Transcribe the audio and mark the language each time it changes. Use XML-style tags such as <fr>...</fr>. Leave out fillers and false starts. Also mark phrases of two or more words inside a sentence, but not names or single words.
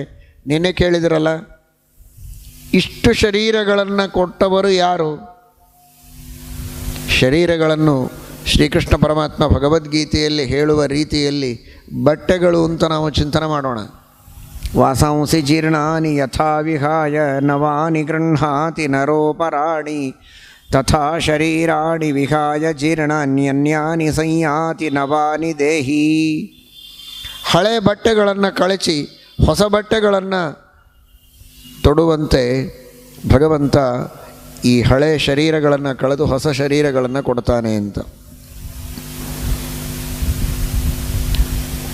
<kn>ನಿನ್ನೆ ಕೇಳಿದಿರಲ್ಲ, ಇಷ್ಟು ಶರೀರಗಳನ್ನು ಕೊಟ್ಟವರು ಯಾರು? ಶರೀರಗಳನ್ನು ಶ್ರೀಕೃಷ್ಣ ಪರಮಾತ್ಮ ಭಗವದ್ಗೀತೆಯಲ್ಲಿ ಹೇಳುವ ರೀತಿಯಲ್ಲಿ ಬಟ್ಟೆಗಳು ಅಂತ ನಾವು ಚಿಂತನೆ ಮಾಡೋಣ.</kn> <sa>ವಾಸಾಂಸಿ ಜೀರ್ಣಾನಿ ಯಥಾ ವಿಹಾಯ ನವಾನಿ ಗೃಹ್ಣಾತಿ ನರೋಪರಾಣಿ ತಥಾ ಶರೀರಾಣಿ ವಿಹಾಯ ಜೀರ್ಣಾನ್ಯನ್ಯಾನಿ ಸಂಯಾತಿ ನವಾನಿ ದೇಹಿ.</sa> <kn>ಹಳೆ ಬಟ್ಟೆಗಳನ್ನು ಕಳಚಿ ಹೊಸ ಬಟ್ಟೆಗಳನ್ನು ತೊಡುವಂತೆ ಭಗವಂತ ಈ ಹಳೆ ಶರೀರಗಳನ್ನು ಕಳೆದು ಹೊಸ ಶರೀರಗಳನ್ನು ಕೊಡ್ತಾನೆ ಅಂತ.</kn>